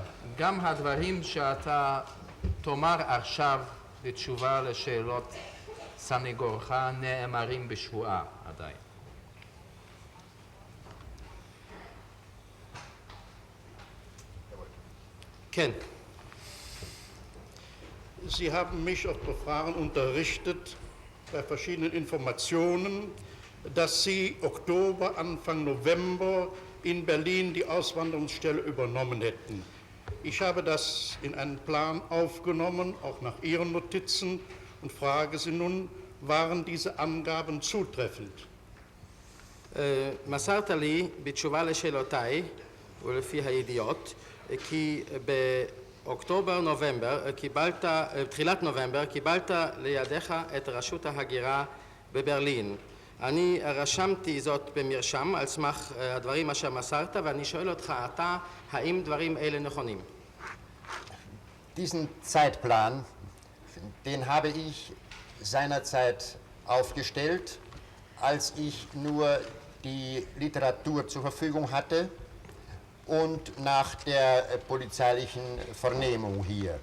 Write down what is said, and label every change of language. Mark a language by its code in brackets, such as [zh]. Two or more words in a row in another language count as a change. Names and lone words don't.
[he] גם הדברים שאתה תאמר עכשיו בתשובה לשאלות סנגורך נאמרים בשבועה עדיין. כן. [de] Sie haben mich auf Verfahren unterrichtet, bei verschiedenen Informationen, dass Sie Oktober, Anfang November in Berlin die Auswanderungsstelle übernommen hätten. Ich habe das in einen Plan aufgenommen, auch nach Ihren Notizen, und frage Sie nun, waren diese Angaben zutreffend? [he] מסרת לי בתשובה לשאלותיי ולפי הידיעות כי באוקטובר נובמבר בתחילת נובמבר קיבלת לידיך את רשות ההגירה בברלין. אני רשמתי זאת במרשם על סמך הדברים אשר מסרת, ואני שואל אותך אתה, האם דברים אלה נכונים? [de] Diesen Zeitplan, den habe ich seinerzeit aufgestellt, als ich nur die Literatur zur Verfügung hatte und nach der polizeilichen Vernehmung hier.